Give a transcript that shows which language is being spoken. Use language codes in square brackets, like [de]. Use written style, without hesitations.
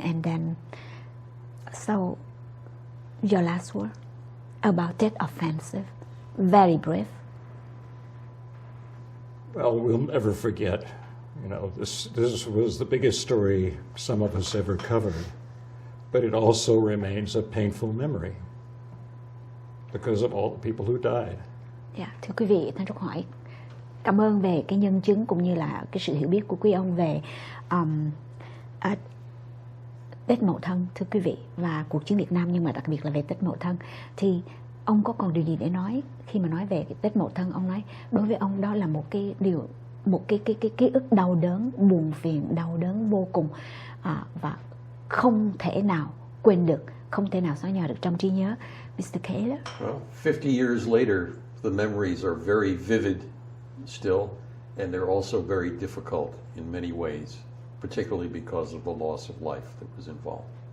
[en] And then, so your last word about Tet Offensive, very brief. Well, we'll never forget. You know, this was the biggest story some of us ever covered, but it also remains a painful memory because of all the people who died. [vi] Thưa quý vị, Thanh Trúc hỏi cảm ơn về cái nhân chứng cũng như là cái sự hiểu biết của quý ông về Tết Mậu Thân, thưa quý vị, và cuộc chiến Việt Nam, nhưng mà đặc biệt là về Tết Mậu Thân. Thì ông có còn điều gì để nói khi mà nói về cái Tết Mậu Thân? Ông nói đối với ông đó là một cái điều, một cái ký ức đau đớn, buồn phiền, đau đớn vô cùng, và không thể nào quên được, không thể nào xóa nhòa được trong trí nhớ. [en] Mr. Kaylor. Well, 50 years later, the memories are very vivid still, and they're also very difficult in many ways, particularly because of the loss of life that was involved.